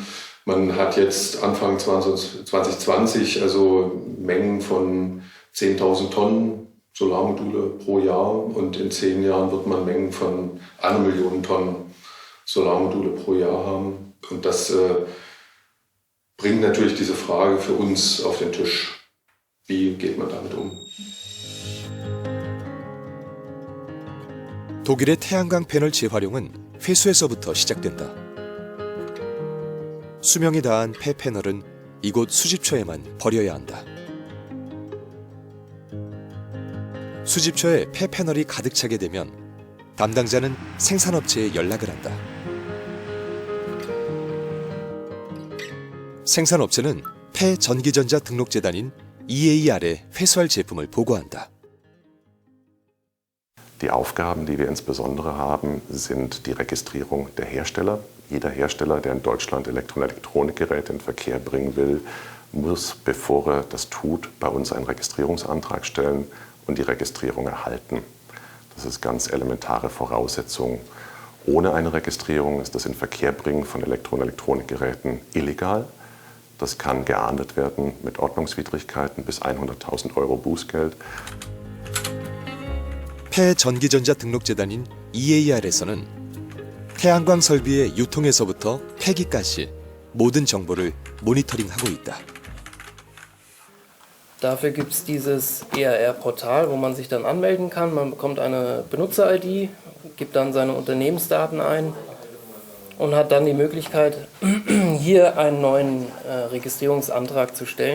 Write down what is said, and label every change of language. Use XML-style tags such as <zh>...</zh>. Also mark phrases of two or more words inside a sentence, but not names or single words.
<de>Man hat jetzt Anfang 2020 also Mengen von 10.000 Tonnen Solarmodule pro Jahr und in 10 Jahren wird man Mengen von 1 Million Tonnen Solarmodule pro Jahr haben. Und das bringt natürlich diese Frage für uns auf den Tisch. Wie geht man damit um?</de> <ko>독일의 태양광 패널 재활용은 회수에서부터 시작된다. 수명이 다한 폐패널은 이곳 수집처에만 버려야 한다. 수집처에 폐패널이 가득 차게 되면 담당자는 생산업체에 연락을 한다. 생산업체는 폐전기전자 등록재단인 EAR에 회수할 제품을 보고한다.</ko> <de>Die Aufgaben, die wir insbesondere haben, sind die Registrierung der Hersteller. Jeder Hersteller, der in Deutschland Elektro- und Elektronikgeräte in Verkehr bringen will, muss, bevor er das tut, bei uns einen Registrierungsantrag stellen und die Registrierung erhalten. Das ist ganz elementare Voraussetzung. Ohne eine Registrierung ist das Inverkehrbringen von Elektro- und Elektronikgeräten illegal. Das kann geahndet werden mit Ordnungswidrigkeiten bis 100.000 Euro Bußgeld.</de> <ko>폐전기전자 등록재단인 EAR에서는 태양광 설비의 유통에서부터 폐기까지 모든 정보를 모니터링하고 있다.</ko> <de>Dafür gibt es dieses EAR-Portal, wo man sich dann anmelden kann. Man bekommt eine Benutzer-ID, gibt dann seine Unternehmensdaten ein und hat dann die Möglichkeit, hier einen neuen Registrierungsantrag zu stellen.</de>